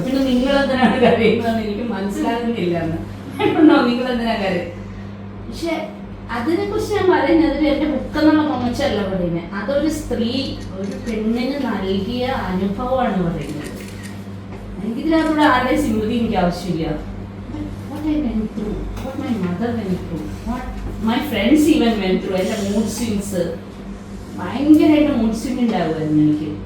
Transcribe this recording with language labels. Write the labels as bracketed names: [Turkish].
[Malayalam] പിന്നെ നിങ്ങളെന്തിനാണ് കരയുന്നതെന്ന് എനിക്ക് മനസ്സിലാകുന്നില്ല എന്ന് നിങ്ങളെന്തിനാണ് കരയുന്നത്. പക്ഷെ അതിനെക്കുറിച്ച് ഞാൻ പറയുന്നത് എൻ്റെ ബുക്കെന്നുള്ള കൊമച്ചല്ല പറയുന്നത്, അതൊരു സ്ത്രീ ഒരു പെണ്ണിന് നൽകിയ അനുഭവമാണ് പറയുന്നത്. എനിക്കിതിനകത്തൂടെ ആരുടെ സിമ്പതി എനിക്ക് ആവശ്യമില്ല. [English] What I went through, what my mother went through, what my friends even went through. [Malayalam] എൻ്റെ മൂഡ് സ്വിങ്സ് ഭയങ്കരമായിട്ട് മൂഡ് സ്വിങ് ഉണ്ടാവുമായിരുന്നു എനിക്ക്.